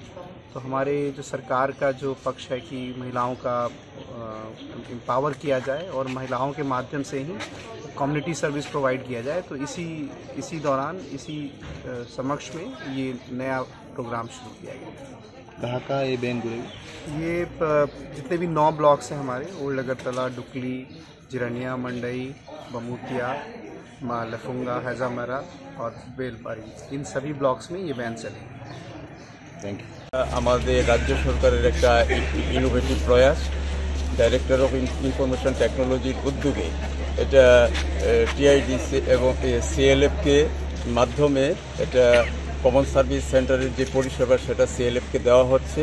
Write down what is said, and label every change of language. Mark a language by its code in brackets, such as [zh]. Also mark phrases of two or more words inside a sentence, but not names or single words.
[hi] तो हमारे जो सरकार का जो पक्ष है कि महिलाओं का एम्पावर किया जाए और महिलाओं के माध्यम से ही [en] community service provide [hi] किया जाए तो इसी दौरान इसी समक्ष में ये नया प्रोग्राम शुरू किया गया। कहाँ का ये बैंक ये जितने भी 9 ब्लॉक्स हैं हमारे ओल्ड अगरतला, डुकली, जिरनिया, मंडई, बमूतिया, लफुंगा, हैजामरा और बेलपारी इन सभी ब्लॉक्स में ये वैन चलेंगे। [en] Thank you. [bn] আমাদের রাজ্য সরকারের একটা ইনোভেটিভ প্রয়াস [en] director of information technology [bn] উদ্যোগে এটা TIDC এবং CLF-কে মাধ্যমে এটা [en] common service center [bn] যে পরিষেবা সেটা CLF-কে দেওয়া হচ্ছে।